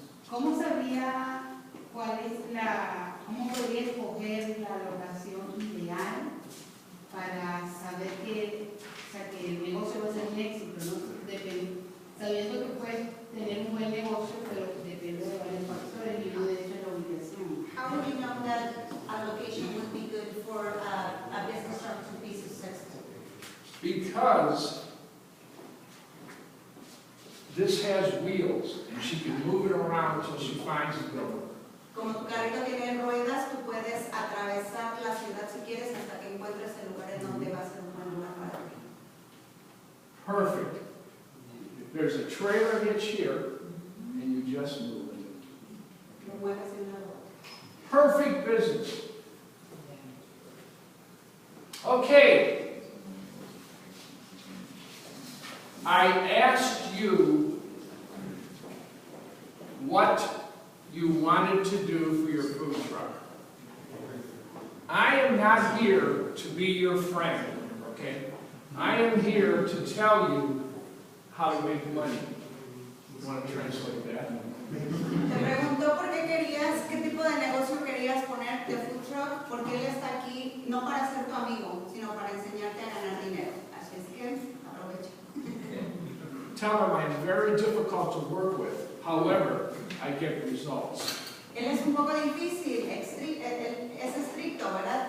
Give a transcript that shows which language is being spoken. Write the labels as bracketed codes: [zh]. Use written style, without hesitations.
[es] ¿Cómo sabría cuál es cómo podría escoger la locación ideal para saber que el negocio va a ser un éxito, ¿no? Sabiendo que puedes tener un buen negocio, pero depende de varios factores y uno de ellos es la ubicación. [en] How would you know that a location would be good for a business to be successful? Because this has wheels, and she can move it around until she finds the building. [es] Como tu carrito tiene ruedas, tú puedes atravesar la ciudad si quieres hasta que encuentres el lugar en donde va a ser un buen lugar para ti. [en] Perfect. There's a trailer hitch here, and you just move it. [es] Lo mueves de una rueda. [en] Perfect business. Okay. I asked you what you wanted to do for your food truck. I am not here to be your friend, okay? I am here to tell you how to make money. You want to translate that? [es] Te preguntó por qué tipo de negocio querías poner de food truck truck porque él está aquí no para ser tu amigo, sino para enseñarte a ganar dinero. Así es que aprovecha. [en] Tell him I'm very difficult to work with. However, I get results. [es] Él es un poco difícil, es estricto, ¿verdad?